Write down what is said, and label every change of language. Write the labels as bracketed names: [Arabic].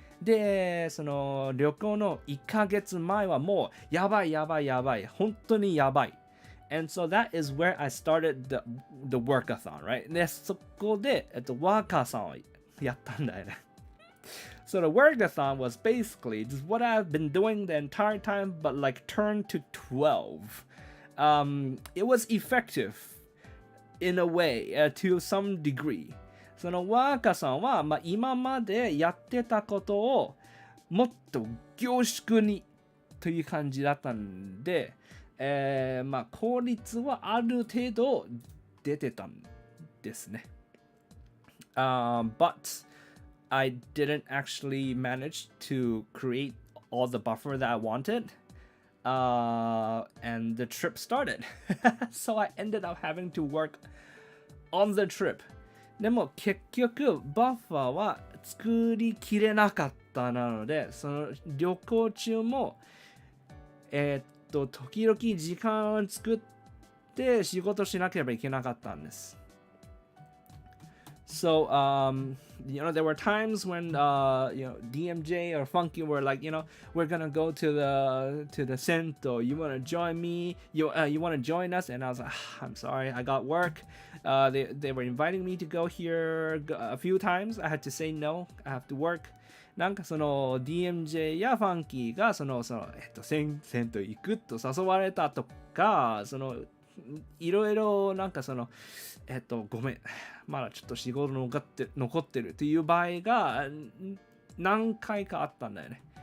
[Japanese] で、旅行の1ヶ月前はもうやばい、本当にやばい。 [English] And so that is where I started the workathon, right? [Japanese] で、そこで、ワーカーさんをやったんだよね。 [English] So the workathon was basically just what I've been doing the entire time, but like turned to 12. It was effective in a way, to some degree. [Japanese] そのワーカーさんは、今までやってたことをもっと凝縮にという感じだったんで、効率はある程度出てたんですね。 [English] But I didn't actually manage to create all the buffer that I wanted. And the trip started. So I ended up having to work on the trip. [Japanese] でも結局バッファーは作りきれなかったので、その旅行中も時々時間を作って仕事しなければいけなかったんです。 [English] So, there were times when, DMJ or Funky were like, we're gonna go to the Sento. You wanna join me? You wanna join us? And I was like, I'm sorry, I got work. They were inviting me to go here a few times. I had to say no. I have to work. [Japanese] なんかDMJ やファンキーがセント行くと誘われたとか、いろいろなんかごめん、まだちょっと仕事残ってるという場合が何回かあったんだよね。